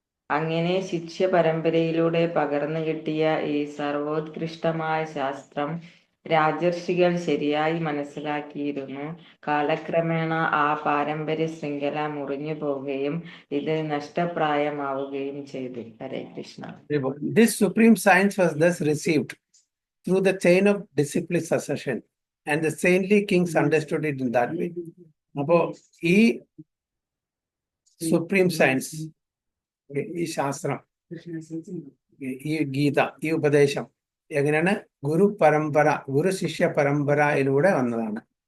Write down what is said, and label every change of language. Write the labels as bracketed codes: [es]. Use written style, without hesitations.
[ml] അങ്ങനെ ശിഷ്യ പരമ്പരയിലൂടെ പകർന്നു കിട്ടിയ ഈ സർവോത്കൃഷ്ടമായ ശാസ്ത്രം രാജർഷികൾ ശരിയായി മനസ്സിലാക്കിയിരുന്നു. കാലക്രമേണ ആ പാരമ്പര്യ ശൃംഖല മുറിഞ്ഞു പോവുകയും ഇത് നഷ്ടപ്രായമാവുകയും ചെയ്തു. ഹരേ Krishna. [en] This supreme science was thus received through the chain of disciplic succession, and the saintly kings understood it in that way. [ml] അപ്പോ ഈ സുപ്രീം സയൻസ്, ഈ ശാസ്ത്രം, ഈ ഗീത, ഈ ഉപദേശം എങ്ങനെയാണ് ഗുരു ശിഷ്യ പരമ്പരയിലൂടെ വന്നതാണ്.